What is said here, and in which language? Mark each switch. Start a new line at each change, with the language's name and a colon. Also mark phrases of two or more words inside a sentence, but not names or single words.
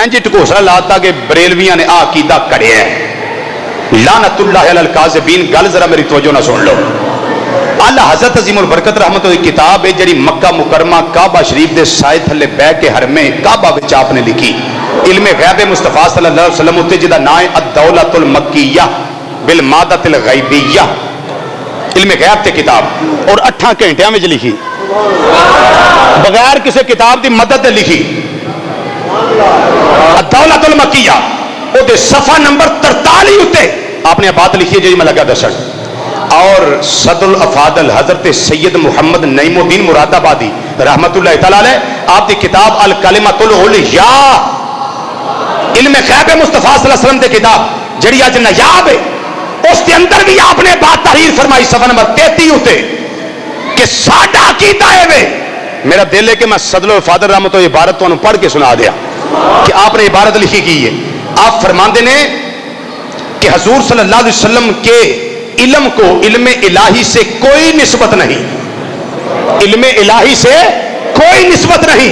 Punjabi: اینج ڈھکوسلا لاتا کہ بریلویاں نے آ عقیدہ کڈھیا ہے.
Arabic: لعنة الله على الكاذبين.
Punjabi: گل ذرا میری توجہ نا سن لو۔ اعلیٰ حضرت عظیم البرکت رحمت کی کتاب ہے جی مکہ مکرمہ کعبہ شریف کے سائے تھلے بہہ کے حرم کعبہ وچ آپنے لکھی علم غیب مصطفیٰ
Arabic: صلى الله عليه وسلم
Punjabi: اتے جہدا نام ہے الدولۃ المکیہ بالمادۃ الغیبیہ.
Urdu: علم غیب تے کتاب اور 8 گھنٹیاں میں لکھی بغیر کسی کتاب کی مدد سے لکھی.
Punjabi: الدولۃ المکیہ اوہدے صفحہ نمبر 43 اتے آپنے بات لکھی ہے جی میں لگا دسن.
Urdu: اور صدر الافاضل حضرت سید محمد نعیم الدین مرادآبادی
Arabic: رحمة الله تعالى عليه
Urdu: آپ کی کتاب الکلمۃ العلیا علم غیب مصطفیٰ
Arabic: صلى الله عليه وسلم
Urdu: کی کتاب
Punjabi: جہڑی اج
Urdu: نایاب ہے اس کے اندر بھی آپ نے بات تحریر فرمائی صفحہ نمبر 33
Punjabi: اتے کہ ساڈا عقیدہ ہے وے. میرا دل ہے کہ میں صدر الافاضل رحمت عبارت تہانوں پڑھ کے سنا دیا کہ آپنے عبارت لکھی کی ہے.
Urdu: آپ فرماتے نے کہ حضور
Arabic: صلى الله عليه وسلم
Urdu: کے علم کو علم الٰہی سے کوئی نسبت نہیں، علم الٰہی سے کوئی نسبت نہیں.